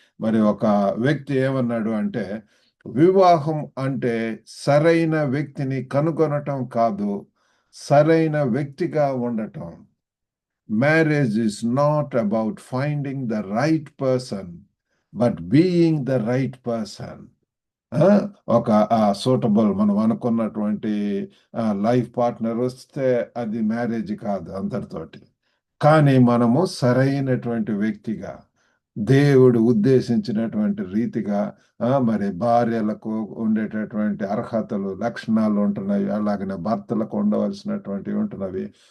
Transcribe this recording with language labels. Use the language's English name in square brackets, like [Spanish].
[Telugu] మరి ఒక వ్యక్తి ఏమన్నాడు అంటే, వివాహం అంటే సరైన వ్యక్తిని కనుగొనటం కాదు, సరైన వ్యక్తిగా ఉండటం. [English] Marriage is not about finding the right person, but being the right person. [Telugu] ఒక సూటబుల్ మనం అనుకున్నటువంటి లైఫ్ పార్ట్నర్ వస్తే అది మ్యారేజ్ కాదు అందరితోటి. కానీ మనము సరైనటువంటి వ్యక్తిగా, దేవుడు ఉద్దేశించినటువంటి రీతిగా మరి భార్యలకు ఉండేటటువంటి అర్హతలు, లక్షణాలు ఉంటున్నవి, అలాగనే భర్తలకు ఉండవలసినటువంటివి ఉంటున్నవి.